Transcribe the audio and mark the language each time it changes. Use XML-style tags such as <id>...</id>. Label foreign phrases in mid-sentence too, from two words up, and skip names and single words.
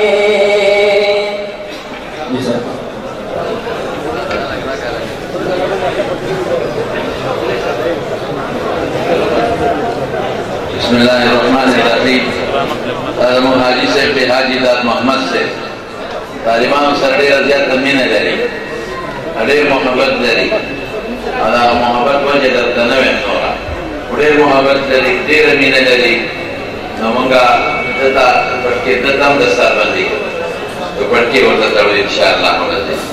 <ar>بسم اللہ الرحمن الرحیم۔</ar> <ps>حاجی صاحب حاجی داد محمد سے طالبان سره ډېره زیاته مینه لري، ډېر محبت لري، دا محبت وجه درته نه وایم نوره، ډېر محبت لري، ډېره مینه لري، نو موږ دته پټکي دته هم دستار باندې کوو، پټکي ورته تړو انشاءالله ورځي.</ps>